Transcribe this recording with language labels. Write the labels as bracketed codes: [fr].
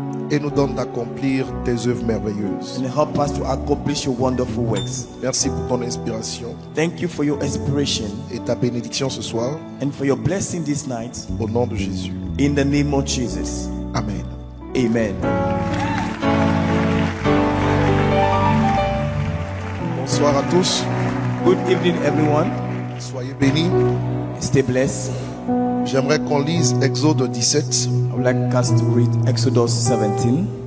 [fr] et nous donne d'accomplir tes œuvres merveilleuses. [en] and help us to accomplish your wonderful works. [fr] Merci pour ton inspiration [en] Thank you for your inspiration [fr] et ta bénédiction ce soir. [en] and for your blessing this night. [fr] Au nom de Jésus. [en] In the name of Jesus. [fr] Amen. [en] Amen. [fr] Bonsoir à tous. [en] Good evening, everyone. [fr] Soyez bénis. [en] Stay blessed. [fr] J'aimerais qu'on lise Exode 17, [en] I would like us to read Exodus 17,